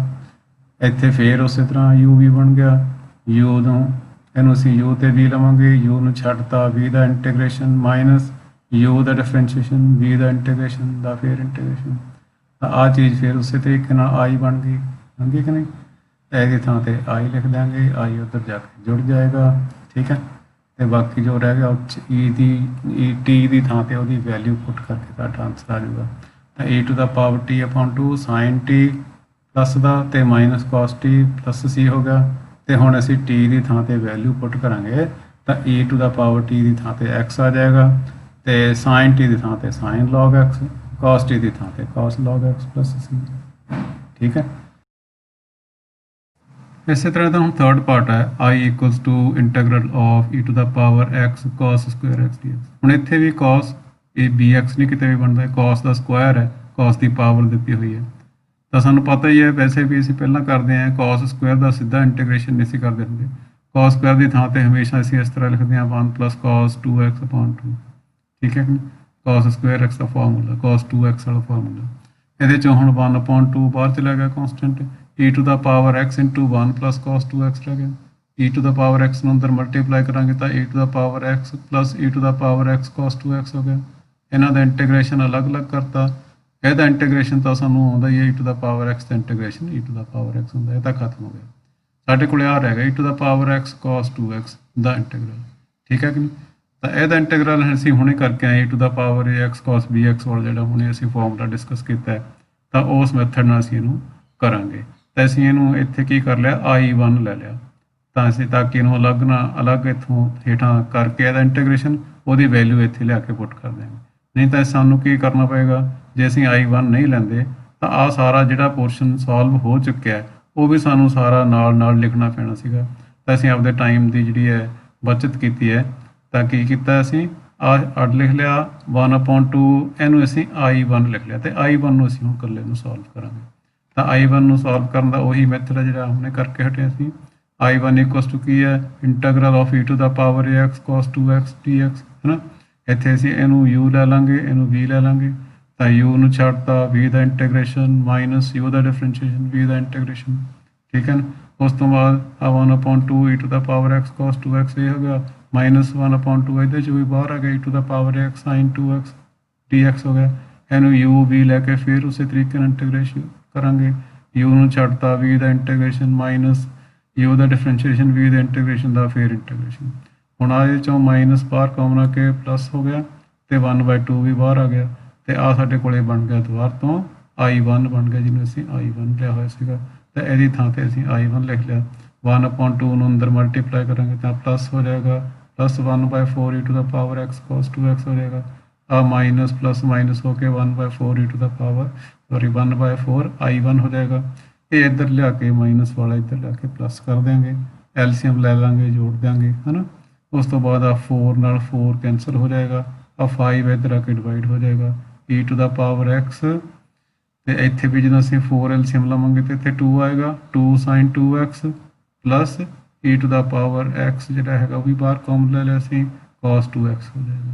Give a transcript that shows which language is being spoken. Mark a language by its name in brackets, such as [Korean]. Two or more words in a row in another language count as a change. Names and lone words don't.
[Punjabi] ਇੱਥੇ ਫੇਰ ਉਸੇ ਤਰ੍ਹਾਂ u ਵੀ ਬਣ ਗਿਆ, u ਨੂੰ ਇਹਨੂੰ ਅਸੀਂ u ਤੇ v ਲਵਾਂਗੇ, u ਨੂੰ ਛੱਡਤਾ v ਦਾ ਇੰਟੀਗ੍ਰੇਸ਼ਨ ਮਾਈਨਸ u ਦਾ ਡਿਫਰੈਂਸ਼ੀਏਸ਼ਨ v ਦਾ ਇੰਟੀਗ੍ਰੇਸ਼ਨ ਦਾ ਫੇਰ ਇੰਟੀਗ੍ਰੇਸ਼ਨ। ਤਾਂ ਆਹ ਚੀਜ਼ ਫਿਰ ਉਸੇ ਤਰੀਕੇ ਨਾਲ i ਬਣ ਗਈ ਕਿ ਨਹੀਂ। ਇਹਦੀ ਥਾਂ ਤੇ i ਲਿਖ ਦਿਆਂਗੇ, i ਉੱਧਰ ਜਾ ਕੇ ਜੁੜ ਜਾਏਗਾ, ਠੀਕ ਹੈ। ਤੇ ਬਾਕੀ ਜੋ ਰਹਿ ਗਿਆ e ਦੀ t ਦੀ ਥਾਂ ਤੇ ਉਹਦੀ ਵੈਲਿਊ ਪੁੱਟ ਕਰਕੇ ਸਾਡਾ ਆਨਸਰ ਆ ਜਾਊਗਾ। ਤਾਂ [English] e to the power t upon 2 sin t [Punjabi] ਪਲੱਸ ਦਾ ਤੇ ਮਾਈਨਸ cos t ਪਲੱਸ c ਹੋ ਗਿਆ। ਤੇ ਹੁਣ ਅਸੀਂ t ਦੀ ਥਾਂ ਤੇ ਵੈਲਿਊ ਪੁੱਟ ਕਰਾਂਗੇ ਤਾਂ [English] e to the power t [Punjabi] ਦੀ ਥਾਂ ਤੇ x ਆ ਜਾਏਗਾ ਤੇ sin t ਦੀ ਥਾਂ ਤੇ [English] sin log x, [Punjabi] cos t ਦੀ ਥਾਂ ਤੇ [English] cos log x plus c, [Punjabi] ਠੀਕ ਹੈ। ਇਸੇ ਤਰ੍ਹਾਂ ਦਾ ਹੁਣ [English] third part [Punjabi] ਹੈ [English] i equals to integral of e to the power x cos square x dx। [Punjabi] ਹੁਣ ਇੱਥੇ ਵੀ cos ਇਹ bx ਨਹੀਂ ਕਿਤੇ ਵੀ ਬਣਦਾ, cos ਦਾ ਸਕੁਆਇਰ ਹੈ, cos ਦੀ ਪਾਵਰ ਦਿੱਤੀ ਹੋਈ ਹੈ। ਤਾਂ ਸਾਨੂੰ ਪਤਾ ਹੀ ਹੈ ਵੈਸੇ ਵੀ ਅਸੀਂ ਪਹਿਲਾਂ ਕਰਦੇ ਹਾਂ cos ਸਕੁਆਇਰ ਦਾ ਸਿੱਧਾ ਇੰਟੀਗ੍ਰੇਸ਼ਨ ਨਹੀਂ ਸੀ ਕਰਦੇ ਹੁੰਦੇ, cos ਸਕੁਆਇਰ ਦੀ ਥਾਂ ਤੇ ਹਮੇਸ਼ਾ ਅਸੀਂ ਇਸ ਤਰ੍ਹਾਂ ਲਿਖਦੇ ਹਾਂ [English] 1 plus cos 2x upon 2, [Punjabi] ਠੀਕ ਹੈ ਕਿ cos ਸਕੁਆਇਰ x ਦਾ ਫਾਰਮੂਲਾ, cos 2x ਵਾਲਾ ਫਾਰਮੂਲਾ। ਇਹਦੇ ਚੋਂ ਹੁਣ [English] 1 upon 2 [Punjabi] ਬਾਹਰ ਚਲਾ ਗਿਆ ਕਨਸਟੈਂਟ, [English] e to the power x into 1 plus cos 2x [Punjabi] ਰਹਿ ਗਿਆ। [English] e to the power x [Punjabi] ਨੂੰ ਅੰਦਰ ਮਲਟੀਪਲਾਈ ਕਰਾਂਗੇ ਤਾਂ [English] e to the power x plus e to the power x cos 2x [Punjabi] ਹੋ ਗਿਆ। ਇਹਨਾਂ ਦਾ ਇੰਟੀਗ੍ਰੇਸ਼ਨ ਅਲੱਗ-ਅਲੱਗ ਕਰਤਾ, ਇਹਦਾ ਇੰਟੀਗ੍ਰੇਸ਼ਨ ਤਾਂ ਸਾਨੂੰ ਆਉਂਦਾ ਹੀ ਹੈ [English] e to the power x [Punjabi] ਦਾ ਇੰਟੀਗ੍ਰੇਸ਼ਨ [English] e to the power x [Punjabi] ਹੁੰਦਾ, ਇਹ ਤਾਂ ਖਤਮ ਹੋ ਗਿਆ। ਸਾਡੇ ਕੋਲ ਆ ਰਹਿ ਗਿਆ [English] e to the power x cos 2x [Punjabi] ਦਾ ਇੰਟੀਗਰਲ, ਠੀਕ ਹੈ ਕਿ ਨਹੀਂ। ਤਾਂ ਇਹਦਾ ਇੰਟੀਗਰਲ ਅਸੀਂ ਹੁਣੇ ਕਰਕੇ ਆਏ [English] e to the power ax cos bx [Punjabi] ਵਾਲਾ ਜਿਹੜਾ ਹੁਣੇ ਅਸੀਂ ਫਾਰਮੂਲਾ ਡਿਸਕਸ ਕੀਤਾ ਹੈ, ਤਾਂ ਉਸ ਮੈਥਡ ਨਾਲ ਅਸੀਂ ਇਹਨੂੰ ਕਰਾਂਗੇ। ਤਾਂ ਅਸੀਂ ਇਹਨੂੰ ਇੱਥੇ ਕੀ ਕਰ ਲਿਆ i1 ਲੈ ਲਿਆ, ਤਾਂ ਅਸੀਂ ਤਾਂ ਕਿ ਇਹਨੂੰ ਅਲੱਗ ਇੱਥੋਂ ਹੇਠਾਂ ਕਰਕੇ ਇਹਦਾ ਇੰਟੀਗ੍ਰੇਸ਼ਨ ਉਹਦੀ ਵੈਲਿਊ ਇੱਥੇ ਲਿਆ ਕੇ ਪੁੱਟ ਕਰ ਦਿਆਂਗੇ। ਨਹੀਂ ਤਾਂ ਸਾਨੂੰ ਕੀ ਕਰਨਾ ਪਏਗਾ, ਜੇ ਅਸੀਂ i1 ਨਹੀਂ ਲੈਂਦੇ ਤਾਂ ਆਹ ਸਾਰਾ ਜਿਹੜਾ ਪੋਰਸ਼ਨ ਸੋਲਵ ਹੋ ਚੁੱਕਿਆ ਉਹ ਵੀ ਸਾਨੂੰ ਸਾਰਾ ਨਾਲ ਲਿਖਣਾ ਪੈਣਾ ਸੀਗਾ। ਤਾਂ ਅਸੀਂ ਆਪਦੇ ਟਾਈਮ ਦੀ ਜਿਹੜੀ ਹੈ ਬਚਤ ਕੀਤੀ ਹੈ, ਤਾਂ ਕੀ ਕੀਤਾ ਅਸੀਂ ਅੱਡ ਲਿਖ ਲਿਆ 1/2, ਇਹਨੂੰ ਅਸੀਂ i1 ਲਿਖ ਲਿਆ ਤੇ i1 ਨੂੰ ਅਸੀਂ ਹੁਣ ਇਕੱਲੇ ਨੂੰ ਸੋਲਵ ਕਰਾਂਗੇ। ਤਾਂ i1 ਨੂੰ ਸੋਲਵ ਕਰਨ ਦਾ ਉਹੀ ਮੈਥਡ ਹੈ ਜਿਹੜਾ ਹੁਣੇ ਕਰਕੇ ਹਟੇ ਸੀ। i1 [English] equals to [Punjabi] ਕੀ ਹੈ [English] integral of e to the power ax cos 2x dx [Punjabi] ਹੈ ਨਾ। ਇੱਥੇ ਅਸੀਂ ਇਹਨੂੰ u ਲੈ ਲਾਂਗੇ, ਇਹਨੂੰ v ਲੈ ਲਾਂਗੇ, ਤਾਂ u ਨੂੰ ਛੱਡਤਾ v ਦਾ ਇੰਟੀਗ੍ਰੇਸ਼ਨ ਮਾਈਨਸ u ਦਾ ਡਿਫਰੈਂਸ਼ੀਏਸ਼ਨ v ਦਾ ਇੰਟੀਗ੍ਰੇਸ਼ਨ, ਠੀਕ ਹੈ ਨਾ। ਉਸ ਤੋਂ ਬਾਅਦ ਆ 1/2 [English] e to the power x cos 2x [Punjabi] ਇਹ ਹੋ ਗਿਆ ਮਾਈਨਸ 1/2 ਇਹਦੇ 'ਚ ਵੀ ਬਾਹਰ ਆ ਗਿਆ [English] e to the power x sin 2x dx [Punjabi] ਹੋ ਗਿਆ। ਇਹਨੂੰ u v ਲੈ ਕੇ ਫਿਰ ਉਸੇ ਤਰੀਕੇ ਨਾਲ ਇੰਟੀਗ੍ਰੇਸ਼ਨ ਕਰਾਂਗੇ, u ਨੂੰ ਛੱਡਤਾ v ਦਾ ਇੰਟੀਗ੍ਰੇਸ਼ਨ ਮਾਈਨਸ u ਦਾ ਡਿਫਰੈਂਸ਼ੀਏਸ਼ਨ v ਦਾ ਇੰਟੀਗ੍ਰੇਸ਼ਨ ਦਾ ਫਿਰ ਇੰਟੀਗ੍ਰੇਸ਼ਨ। ਹੁਣ ਆ ਇਹਦੇ 'ਚੋਂ ਮਾਈਨਸ ਬਾਹਰ ਕਾਮਨ ਆ ਕੇ ਪਲੱਸ ਹੋ ਗਿਆ ਤੇ 1/2 ਵੀ ਬਾਹਰ ਆ ਗਿਆ ਤੇ ਆ ਸਾਡੇ ਕੋਲੇ ਬਣ ਗਿਆ ਦੁਬਾਰਾ ਤੋਂ i1 ਬਣ ਗਿਆ, ਜਿਹਨੂੰ ਅਸੀਂ i1 ਲਿਆ ਹੋਇਆ ਸੀਗਾ। ਤਾਂ ਇਹਦੀ ਥਾਂ ਤੇ ਅਸੀਂ i1 ਲਿਖ ਲਿਆ। 1/2 ਨੂੰ ਅੰਦਰ ਮਲਟੀਪਲਾਈ ਕਰਾਂਗੇ ਤਾਂ ਪਲੱਸ ਹੋ ਜਾਏਗਾ, ਪਲੱਸ 1/4 [English] e to the power x cos 2x [Punjabi] ਹੋ ਜਾਏਗਾ। ਆ ਮਾਈਨਸ ਪਲੱਸ ਮਾਈਨਸ ਹੋ ਕੇ 1/4 [English] e to the power 1/4 i1 [Punjabi] ਹੋ ਜਾਏਗਾ। ਇਹ ਇੱਧਰ ਲਿਆ ਕੇ ਮਾਈਨਸ ਵਾਲਾ ਇੱਧਰ ਲਿਆ ਕੇ ਪਲੱਸ ਕਰ ਦਿਆਂਗੇ, ਐਲਸੀਐਮ ਲੈ ਲਾਂਗੇ, ਜੋੜ ਦਿਆਂਗੇ ਹੈ ਨਾ। ਉਸ ਤੋਂ ਬਾਅਦ ਆ 4 ਨਾਲ 4 ਕੈਂਸਲ ਹੋ ਜਾਏਗਾ, ਆ 5 ਇੱਧਰ ਆ ਕੇ ਡਿਵਾਈਡ ਹੋ ਜਾਏਗਾ [English] e to the power x [Punjabi] ਤੇ ਇੱਥੇ ਵੀ ਜਦੋਂ ਅਸੀਂ 4 ਐਲਸੀਐਮ ਲਵਾਂਗੇ ਤੇ ਇੱਥੇ 2 ਆਏਗਾ [English] 2 sin 2x [Punjabi] ਪਲੱਸ e [English] to the power [Punjabi] x ਜਿਹੜਾ ਹੈਗਾ ਉਹ ਵੀ ਬਾਹਰ ਕਾਮਨ ਲੈ ਲਿਆ ਅਸੀਂ [English] cos 2x [Punjabi] ਹੋ ਜਾਏਗਾ।